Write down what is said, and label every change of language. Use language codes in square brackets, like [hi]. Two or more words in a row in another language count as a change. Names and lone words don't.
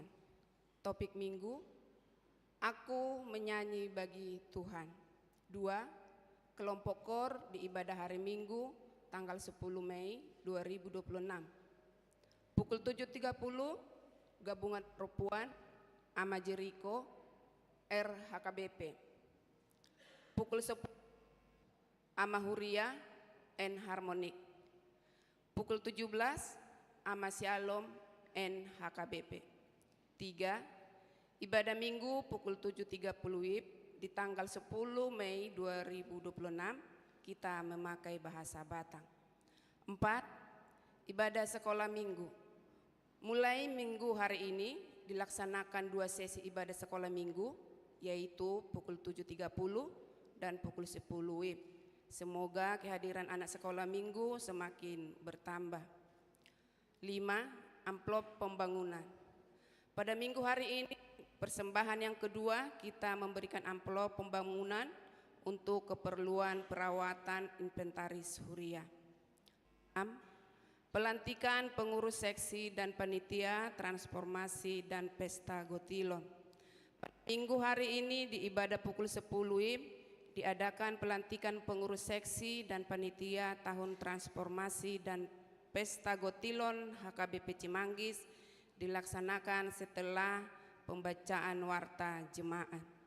[id] Topik Minggu, aku menyanyi bagi Tuhan. 2. Kelompok KOR di ibadah hari Minggu tanggal 10 Mei 2026. Pukul 7.30 gabungan perempuan Ama Jericho RHKBP. Pukul 10 Ama Huria N Harmonik. Pukul 17 Ama Shalom N HKBP. 3. Ibadah Minggu pukul 7.30 WIB di tanggal 10 Mei 2026 kita memakai bahasa Batak. 4. Ibadah sekolah Minggu. Mulai Minggu hari ini dilaksanakan 2 sesi ibadah sekolah Minggu, yaitu pukul 7.30 dan pukul 10 WIB. Semoga kehadiran anak sekolah Minggu semakin bertambah. 5. Amplop pembangunan. Pada Minggu hari ini persembahan yang kedua, kita memberikan amplop pembangunan untuk keperluan perawatan inventaris Huria. 6. Pelantikan pengurus seksi dan panitia transformasi dan pesta Gotilon. Minggu hari ini di ibadah pukul 10 WIB diadakan pelantikan pengurus seksi dan panitia tahun transformasi dan pesta Gotilon HKBP Cimanggis dilaksanakan setelah pembacaan warta jemaat.